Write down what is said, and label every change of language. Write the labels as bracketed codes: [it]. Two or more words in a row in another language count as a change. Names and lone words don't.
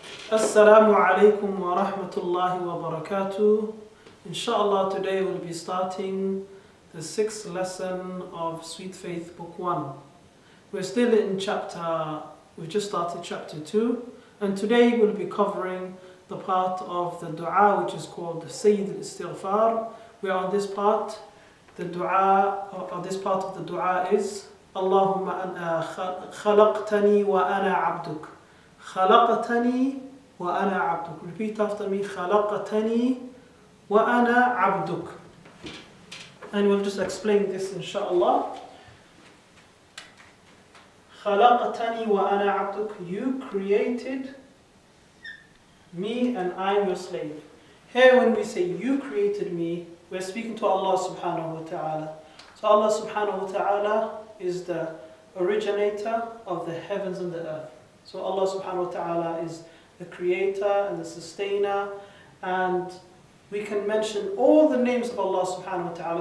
[ar] السلام عليكم ورحمة الله وبركاته. [en] Inshallah, today we'll be starting the 6th lesson of Sweet Faith Book 1. We're still in we've just started chapter 2, and today we'll be covering the part of the dua which is called the [ar] سيد الاستغفار. [en] We're on this part. The dua, or this part of the dua is [ar] اللهم خلقتني وأنا عبدك. خلقتني وأنا عبدك. [en] Repeat after me. [ar] خلقتني وأنا عبدك. [en] And we'll just explain this inshallah. [ar] خلقتني وأنا عبدك. [en] You created me and I am your slave. Here when we say you created me, we're speaking to Allah [ar] سبحانه وتعالى. [en] So Allah [ar] سبحانه وتعالى [en] is the originator of the heavens and the earth. So Allah [ar] سبحانه وتعالى [en] is the creator and the sustainer, and we can mention all the names of Allah [ar] سبحانه وتعالى.